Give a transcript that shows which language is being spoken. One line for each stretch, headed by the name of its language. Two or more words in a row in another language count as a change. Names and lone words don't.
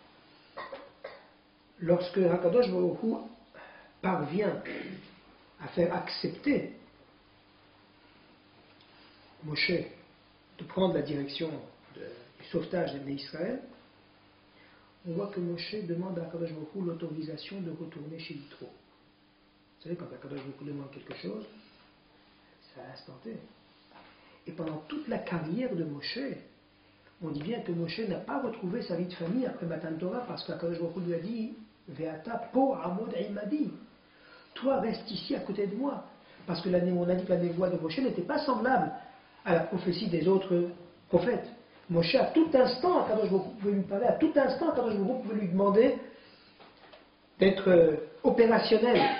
French: Lorsque
Hebrew: הקדוש ברוך הוא
French: parvient à faire accepter Moshe de prendre la direction du sauvetage des Israël, on voit que Moshe demande à
Hebrew: הקדוש ברוך הוא
French: l'autorisation de retourner chez Yitro. Vous savez, quand
Hebrew: הקדוש ברוך הוא
French: demande quelque chose, c'est à l'instant T. Et pendant toute la carrière de Moshe, On dit bien que Moshe n'a pas retrouvé sa vie de famille après
Hebrew: מתן תורה
French: parce qu'
Hebrew: הקדוש ברוך הוא
French: lui a dit
Hebrew: ואתה פה עמוד עמדי.
French: Toi reste ici à côté de moi. Parce que on a dit que la névoie de Moshe n'était pas semblable à la prophétie des autres prophètes. Moshe, à tout instant,
Hebrew: הקדוש ברוך הוא
French: pouvait lui parler, à tout instant,
Hebrew: הקדוש ברוך הוא
French: pouvait lui demander d'être opérationnel.